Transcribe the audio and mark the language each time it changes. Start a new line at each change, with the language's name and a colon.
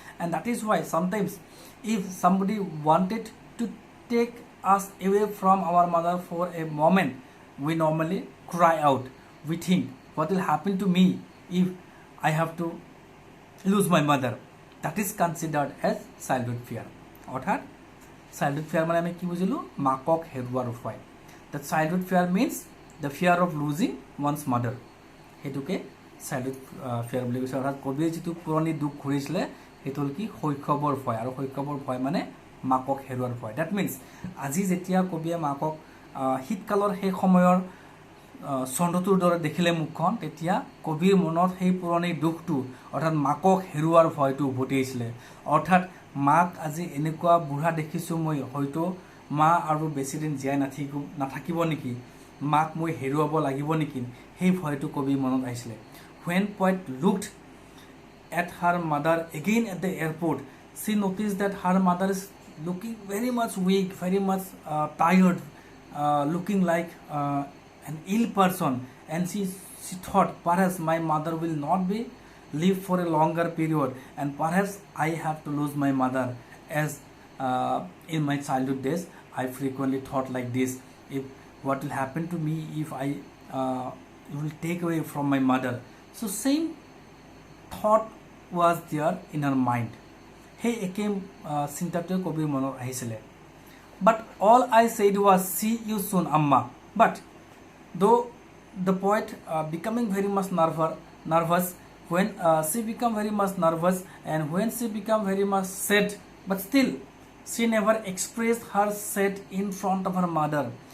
English: And that is why sometimes if somebody wanted to take us away from our mother for a moment, we normally cry out. We think, what will happen to me if I have to lose my mother? That is considered as childhood fear.
Assamese: অৰ্থাৎ childhood fear মানে আমি কি বুজিলোঁ? মাকক হেৰুৱাৰ ভয়.
English: The childhood fear means the fear of losing one's mother.
Assamese: সেইটোকে childhood fear বুলি কৈছে. অৰ্থাৎ কবিয়ে যিটো পুৰণি দুখ ঘূৰিছিলে, সেইটো হ'ল কি? শৈশৱৰ ভয়. আৰু শৈশৱৰ ভয় মানে মাকক হেৰুৱাৰ ভয়.
English: that means
Assamese: আজি যেতিয়া কবিয়ে মাকক শীতকালৰ সেই সময়ৰ চন্দ্ৰটোৰ দৰে দেখিলে মুখখন, তেতিয়া কবিৰ মনত সেই পুৰণি দুখটো অৰ্থাৎ মাকক হেৰুৱাৰ ভয়টো উভতি আহিছিলে. অৰ্থাৎ মাক আজি এনেকুৱা বুঢ়া দেখিছোঁ মই, হয়তো মা আৰু বেছিদিন জীয়াই নাথাকিব নেকি, মাক মই হেৰুৱাব লাগিব নেকি, সেই ভয়টো কবিৰ মনত আহিছিলে.
English: When poet looked at her mother again at the airport, she noticed that her mother is looking very much weak, very much tired, looking like an ill person, and she she thought perhaps my mother will not be live for a longer period, and perhaps I have to lose my mother, as in my childhood days I frequently thought like this, if what will happen to me if I will take away from my mother. So same thought was there in her mind.
Assamese: Hey ekem চিন্তাটো কবিৰ মনত আহিছিলে.
English: But all I said was see you soon amma. But though the poet becoming very much nervous when she become very much nervous, and when she become very much sad, but still she never expressed her sad in front of her mother.